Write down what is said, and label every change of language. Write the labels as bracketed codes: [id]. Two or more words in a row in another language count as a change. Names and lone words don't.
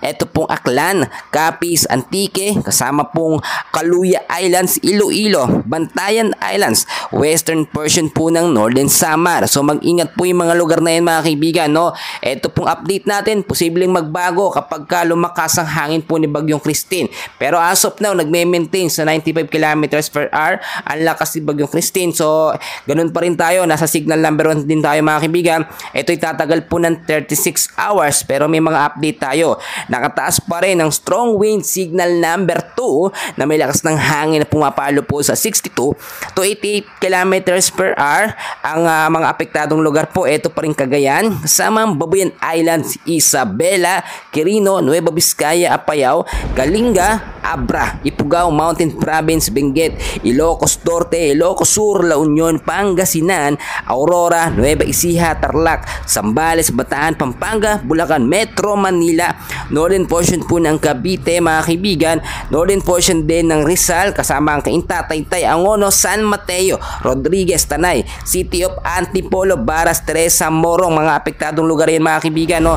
[tl] Ito pong Aklan, Capiz, Antique, kasama pong Kaluya Islands, Iloilo, Bantayan Islands, [en] western portion [tl] po ng Northern Samar. So mag-ingat po yung mga lugar na yan mga kaibigan. Ito pong update natin, posibleng magbago kapag lumakas ang hangin po ni Bagyong Christine. Pero [en] as of now, [tl] nagme-maintain sa 95 [en] kilometers per hour [tl] ang lakas ni Bagyong Christine. So ganun pa rin tayo, nasa [en] signal number [tl] 1 din tayo mga kaibigan. Ito ay tatagal po ng 36 hours pero may mga update tayo. Nakataas pa rin ang [en] strong wind signal number [tl] 2 na may lakas ng hangin na pumapalo po sa 62 to 88 [en] kilometers per hour. [tl] Ang mga apektadong lugar po, ito pa rin Cagayan, kasama ang Babuyan Islands, Isabela, Quirino, Nueva Vizcaya, Apayao, Kalinga, Abra, Ifugao Mountain Province, Benguet, Ilocos Norte, Ilocos Sur, La Union, Pangasinan, Aurora, Nueva Ecija, Tarlac, Zambales, Bataan, Pampanga, Bulacan, Metro Manila, [en] northern portion [tl] po ng Cavite mga kaibigan, [en] northern portion [tl] din ng Rizal kasama ang Cainta, Taytay, Angono, San Mateo, Rodriguez, Tanay, City of Antipolo, Baras, Teresa, Morong, mga apektadong lugar yan mga kaibigan, no?